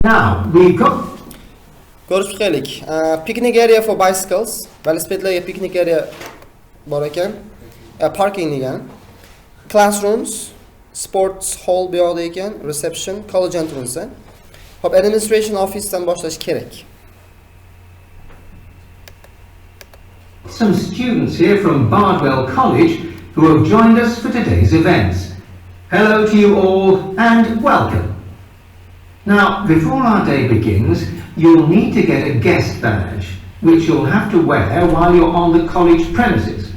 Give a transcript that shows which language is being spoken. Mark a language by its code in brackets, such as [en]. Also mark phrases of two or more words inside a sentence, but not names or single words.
[en] Now, we've got [uz] Ko'rib chiqaylik. [en] Picnic area for bicycles. [uz] Velosipedlarga [en] picnic area [uz] bor ekan. Parking degan. [en] Classrooms, sports hall [uz] bu yoqda ekan, [en] reception, college entrance. [uz] Hop, [en] administration office'dan [uz] boshlash kerak. [en] some students here from Bardwell College who have joined us for today's events. Hello to you all and welcome. Now, before our day begins, you'll need to get a guest badge, which you'll have to wear while you're on the college premises.